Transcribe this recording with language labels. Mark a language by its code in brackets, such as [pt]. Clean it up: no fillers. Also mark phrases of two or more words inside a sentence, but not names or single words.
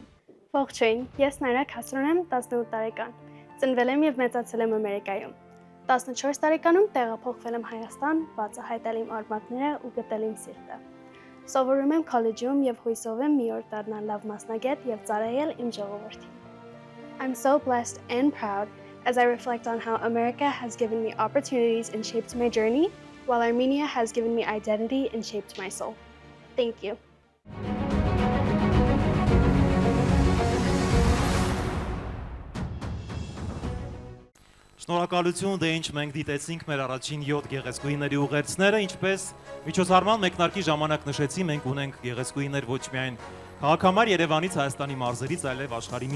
[hy] Ողջույն, ես Նայրա Քասրոն եմ, 18 տարեկան։ Ծնվել եմ եւ մեծացել եմ Ամերիկայում։ 14 տարեկանում տեղափոխվել եմ Հայաստան, բացահայտել իմ արմատները ու գտել իմ սիրտը։ Սովորում եմ քոլեջում եւ հույսով եմ մի օր դառնալ լավ մասնագետ եւ ծառայել իմ ժողովրդին։ [en] I'm so blessed and proud as I reflect on how America has given me opportunities and shaped my journey, while Armenia has given me identity and shaped my soul. Thank you. [hy] Շնորհակալություն, դե ինչ մենք դիտեցինք մեր առաջին 7 գեղեցկուհիների ուղերձները, ինչպես միջոցառման մեկնարկի ժամանակ նշեցի, մենք ունենք գեղեցկուհիներ ոչ միայն քաղաքամար Երևանից, Հայաստանի մարզերից, այլև աշխարհի